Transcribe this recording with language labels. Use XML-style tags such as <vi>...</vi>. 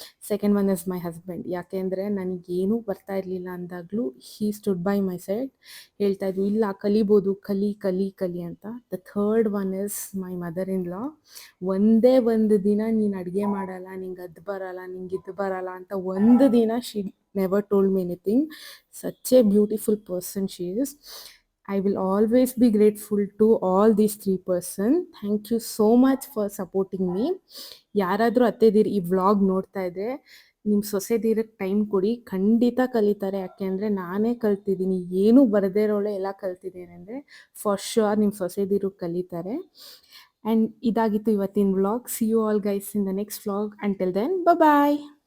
<en>second one is my husband,</en> <kn>ಯಾಕೆಂದರೆ ನನಗೇನೂ ಬರ್ತಾ ಇರಲಿಲ್ಲ ಅಂದಾಗಲೂ</kn> <en>he stood by my side,</en> <kn>ಹೇಳ್ತಾಯಿದ್ರು ಇಲ್ಲ ಕಲಿಬೋದು, ಕಲಿ ಕಲಿ ಕಲಿ ಅಂತ.</kn> <en>The third one is my mother in law.</en> <kn>ಒಂದೇ ಒಂದು ದಿನ ನೀನು ಅಡುಗೆ ಮಾಡಲ್ಲ, ನಿಂಗೆ ಅದು ಬರಲ್ಲ, ನಿಂಗೆ ಇದು ಬರಲ್ಲ ಅಂತ ಒಂದು ದಿನ</kn> <en>She never told me anything. Such a beautiful person she is. I will always be grateful to all these 3 person. Thank you so much for supporting me.</en> <kn>ಯಾರಾದರೂ ಅತ್ತೆದಿರು ಈ ವ್ಲಾಗ್ ನೋಡ್ತಾ ಇದ್ದರೆ, ನಿಮ್ಮ ಸೊಸೆದಿರಕ್ಕೆ ಟೈಮ್ ಕೊಡಿ, ಖಂಡಿತ ಕಲಿತಾರೆ. ಯಾಕೆಂದರೆ ನಾನೇ ಕಲ್ತಿದ್ದೀನಿ, ಏನೂ ಬರದೇ ಇರೋಳೆ ಎಲ್ಲ ಕಲ್ತಿದ್ದೇನೆ ಅಂದರೆ</kn> <en>for sure</en> <kn>ನಿಮ್ಮ ಸೊಸೆದಿರು ಕಲಿತಾರೆ.</kn> <en>and</en> <kn>ಇದಾಗಿತ್ತು ಇವತ್ತಿನ vlog.</kn> <en>See you all guys in the next vlog. Until then, bye.</en>